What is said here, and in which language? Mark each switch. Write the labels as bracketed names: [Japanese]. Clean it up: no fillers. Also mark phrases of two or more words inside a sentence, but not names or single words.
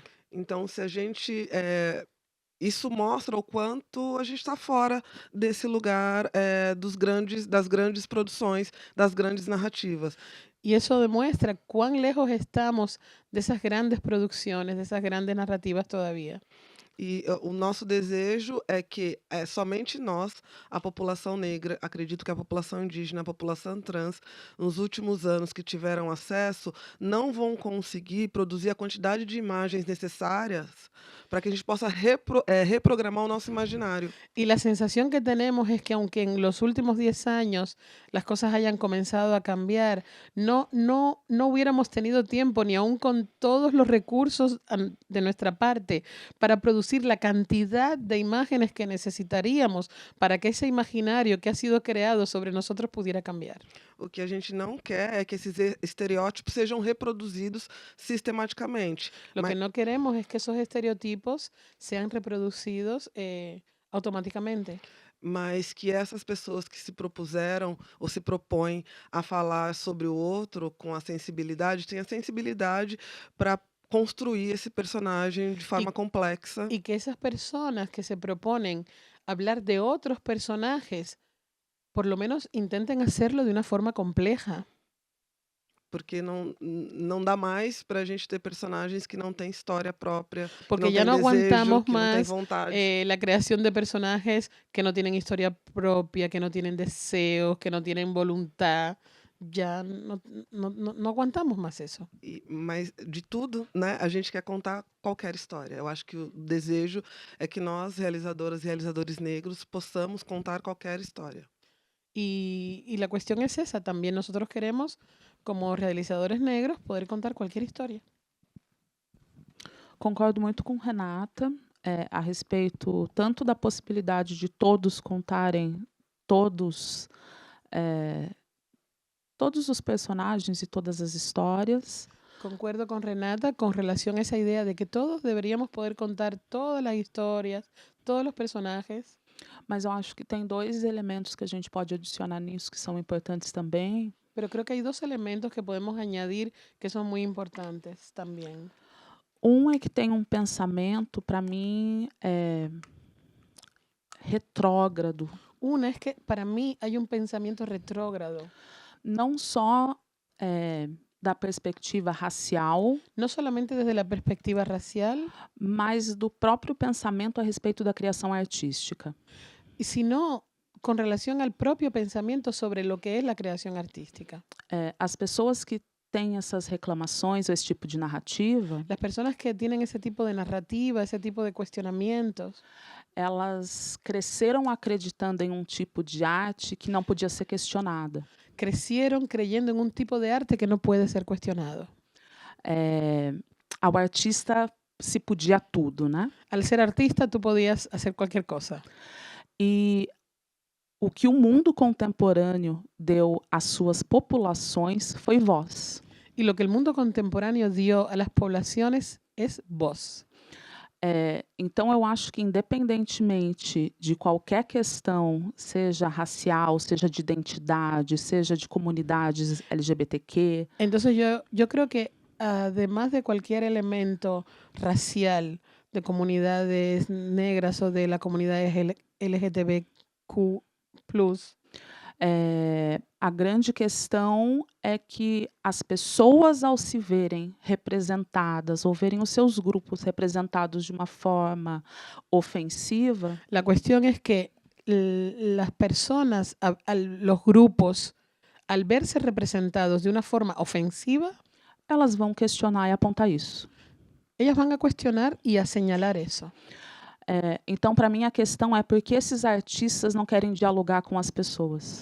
[Portuguese] Então, se a gente. Isso mostra o quanto a gente está fora desse lugar das grandes produções, das grandes narrativas. [Spanish] Y eso demuestra cuán lejos estamos de esas grandes producciones, de esas grandes narrativas todavía. [Portuguese] E o nosso desejo é que somente nós, a população negra, acredito que a população indígena, a população trans, nos últimos anos que tiveram acesso, não vão conseguir produzir a quantidade de imagens necessárias para que a gente possa reprogramar o nosso imaginário. [Spanish] Y la sensación que tenemos es que aunque en los últimos 10 años las cosas hayan comenzado a cambiar, no hubiéramos tenido tiempo, ni aún con todos los recursos de nuestra parte, para producir la cantidad de imágenes que necesitaríamos para que ese imaginario que ha sido creado sobre nosotros pudiera cambiar. [Portuguese] O que a gente não quer é que esses estereótipos sejam reproduzidos sistematicamente. [Spanish] Lo que [Portuguese] Mas, [Spanish] no queremos es que esos estereotipos sean reproducidos automáticamente. [Portuguese] mas que essas pessoas que se propuseram ou se propõem a falar sobre o outro com a sensibilidade, tenham sensibilidade para construir esse personagem de forma complexa. [Spanish] Y que esas personas que se proponen hablar de otros personajes, por lo menos intenten hacerlo de una forma compleja. [Portuguese] Porque não dá mais para a gente ter personagens que não têm história própria, que [Spanish] Porque [Portuguese] não [Spanish] ya [Portuguese] têm [Spanish] no [Portuguese] desejo, [Spanish] aguantamos [Portuguese] que não têm [Spanish] más [Portuguese] vontade. [Spanish] la creación de personajes que no tienen historia propia, que no tienen deseos, que no tienen voluntad. Ya no aguantamos más eso. [Portuguese] Mas de tudo, né, a gente quer contar qualquer história. Eu acho que o desejo é que nós, realizadoras e realizadores negros, possamos contar qualquer história. [Spanish] Y la cuestión es esa, también nosotros queremos, como realizadores negros, poder contar cualquier historia. [Portuguese] Concordo muito com Renata, a respeito tanto da possibilidade de todos contarem todos os personagens e todas as histórias, [Spanish] Concuerdo con Renata con relación a esa idea de que todos deberíamos poder contar todas las historias, todos los personajes, [Portuguese] mas eu acho que tem 2 elementos que a gente pode adicionar nisso que são importantes também. [Spanish] pero creo que hay dos elementos que podemos añadir que son muy importantes también. [Portuguese] É que tem um pensamento, para mim, retrógrado, [Spanish] Una es que para mí hay un pensamiento retrógrado, [Portuguese] não só da perspectiva racial, [Spanish] no solamente desde la perspectiva racial, [Portuguese] mas do próprio pensamento a respeito da criação artística. [Spanish] sino con relación al propio pensamiento sobre lo que es la creación artística. [Portuguese] As pessoas que têm essas reclamações ou esse tipo de narrativa, [Spanish] Las personas que tienen ese tipo de narrativa, ese tipo de cuestionamientos, [Portuguese] elas cresceram acreditando em um tipo de arte que não podia ser questionada. [Spanish] crecieron creyendo en un tipo de arte que no puede ser cuestionado. [Portuguese] Ao artista se podia tudo, né? [Spanish] Al ser artista, tú podías hacer cualquier cosa. [Portuguese] E o que o mundo contemporâneo deu às suas populações foi voz. [Spanish] Y lo que el mundo contemporáneo dio a las poblaciones es voz. [Portuguese] Então, eu acho que, independentemente de qualquer questão, seja racial, seja de identidade, seja de comunidades LGBTQ, [Spanish] Entonces yo creo que además de cualquier elemento racial, de comunidades negras o de la comunidad LGTBQ+, [Portuguese] a grande questão é que as pessoas, ao se verem representadas ou verem os seus grupos representados de uma forma ofensiva, [Spanish] la cuestión es que las personas, los grupos, al verse representados de una forma ofensiva, [Portuguese] elas vão questionar e apontar isso. [Spanish] ellas van a cuestionar y a señalar eso. [Portuguese] Então, para mim, a questão é por que esses artistas não querem dialogar com as pessoas?